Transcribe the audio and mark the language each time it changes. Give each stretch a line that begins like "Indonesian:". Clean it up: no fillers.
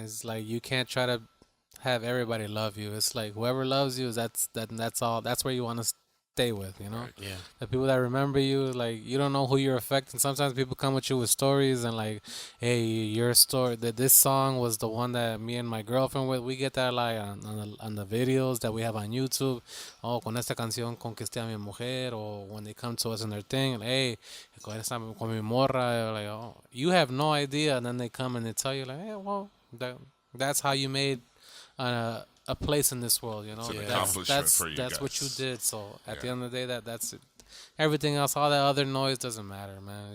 English: It's like you can't try to have everybody love you. It's like whoever loves you, that's all. That's where you want to stay with, Yeah. The people that remember you, like, you don't know who you're affecting. Sometimes people come with you with stories and like, hey, your story, that this song was the one that me and my girlfriend with. We get that like on the videos that we have on YouTube.
Spanish: Oh, con esta canción conquisté a mi mujer.
English: Or when they come to us in their thing, like, hey, con mi morra. Like, oh, you have no idea. And then they come and they tell you like, hey, well, that's how you made a place in this world, It's an accomplishment for you that's guys. what you did. So at the end of the day, that's it. Everything else, all that other noise doesn't matter, man.